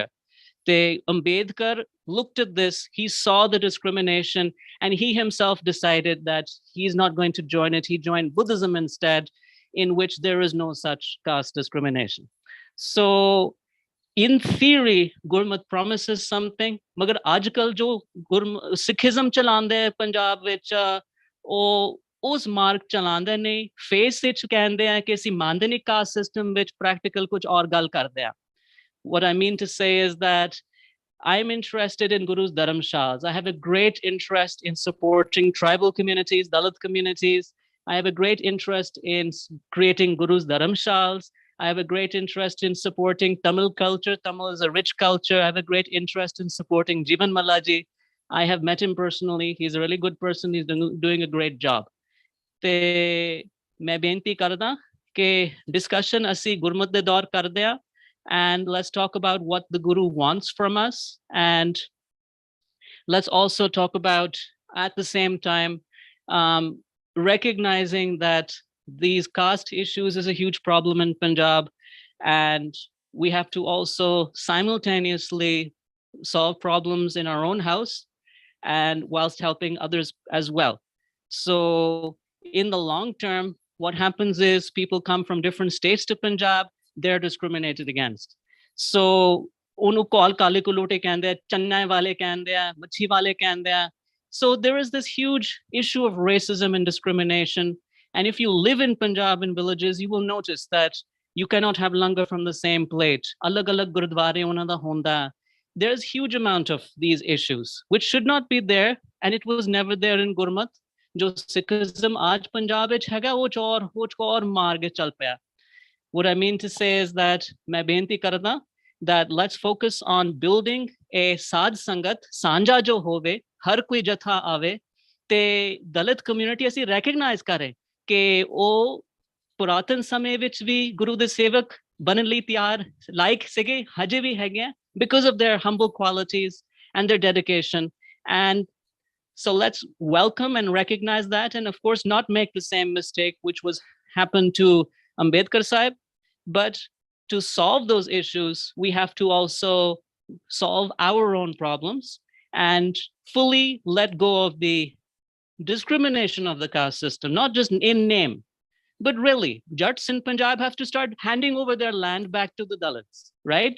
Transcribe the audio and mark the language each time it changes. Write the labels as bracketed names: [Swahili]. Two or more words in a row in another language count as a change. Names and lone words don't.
[English] Ambedkar looked at this, he saw the discrimination, and he himself decided that he's not going to join it. He joined Buddhism instead, in which there is no such caste discrimination. So in theory, Gurmat promises something, [Punjabi] ਮਗਰ ਅੱਜਕੱਲ੍ਹ ਜੋ Sikhism ਚਲਾਂਦੇ ਹੈ ਪੰਜਾਬ ਵਿੱਚ, ਉਸ ਮਾਰਗ ਚਲਾਉਂਦੇ ਨਹੀਂ, ਫੇਸ ਵਿੱਚ ਕਹਿੰਦੇ ਆ ਕਿ ਅਸੀਂ ਮੰਨਦੇ ਨਹੀਂ [English] caste system [Punjabi] ਵਿੱਚ, ਪ੍ਰੈਕਟੀਕਲ ਕੁਝ ਔਰ ਗੱਲ ਕਰਦੇ ਆ. [English] What I mean to say is that I'm interested in Guru's dharamshalas. I have a great interest in supporting tribal communities, Dalit communities. I have a great interest in creating Guru's dharamshalas. I have a great interest in supporting Tamil culture. Tamil is a rich culture. I have a great interest in supporting Jeevan Malla ji. I have met him personally. He's a really good person. He's doing a great job. [Punjabi] ਤੇ ਮੈਂ ਬੇਨਤੀ ਕਰਦਾ ਕਿ discussion ਅਸੀਂ ਗੁਰਮਤ ਦੇ ਦੌਰ ਕਰਦੇ ਆ, [English] and let's talk about what the Guru wants from us, and let's also talk about at the same time recognizing that these caste issues is a huge problem in Punjab, and we have to also simultaneously solve problems in our own house and whilst helping others as well. So in the long term, what happens is people come from different states to Punjab, they're discriminated against. [Punjabi] So ਉਹਨੂੰ ਕਾਲ ਕਾਲੇ ਕੁਲੋਟੇ ਕਹਿੰਦੇ ਆ, ਚੰਨੇ ਵਾਲੇ ਕਹਿੰਦੇ ਆ, ਮੱਛੀ ਵਾਲੇ ਕਹਿੰਦੇ ਆ. [English] So there is this huge issue of racism and discrimination. And if you live in Punjab in villages, you will notice that you cannot have langar from the same plate. [Punjabi] ਅਲੱਗ ਅਲੱਗ ਗੁਰਦੁਆਰੇ ਉਹਨਾਂ ਦਾ ਹੁੰਦਾ. [English] There's huge amount of these issues, which should not be there, and it was never there in Gurmat. [Punjabi] जो Sikhism आज पंजाब ਵਿੱਚ ਹੈਗਾ, ਉਹ ਚੋਰ ਮਾਰ ਕੇ ਚੱਲ ਪਿਆ. [English] What I mean to say is that [Punjabi] ਮੈਂ ਬੇਨਤੀ ਕਰਦਾ [English] that let's focus on building a [Punjabi] ਸਾਧ ਸੰਗਤ ਸਾਂਝਾ ਜੋ ਹੋਵੇ ਹਰ ਕੋਈ ਜਥਾ ਆਵੇ ਤੇ ਦਲਿਤ community ਅਸੀਂ recognize ਕਰੇ ਕਿ ਉਹ ਪੁਰਾਤਨ ਸਮੇਂ ਵਿੱਚ ਵੀ ਗੁਰੂ ਦੇ ਸੇਵਕ ਬਣਨ ਲਈ ਤਿਆਰ ਲਾਇਕ ਸੀਗੇ ਹਜੇ ਵੀ ਹੈਗੇ ਆ [English] because of their humble qualities and their dedication. And so let's welcome and recognize that, and of course not make the same mistake which was happened to Ambedkar Sahib. But to solve those issues, we have to also solve our own problems and fully let go of the discrimination of the caste system, not just in name, but really, Jats in Punjab have to start handing over their land back to the Dalits, right?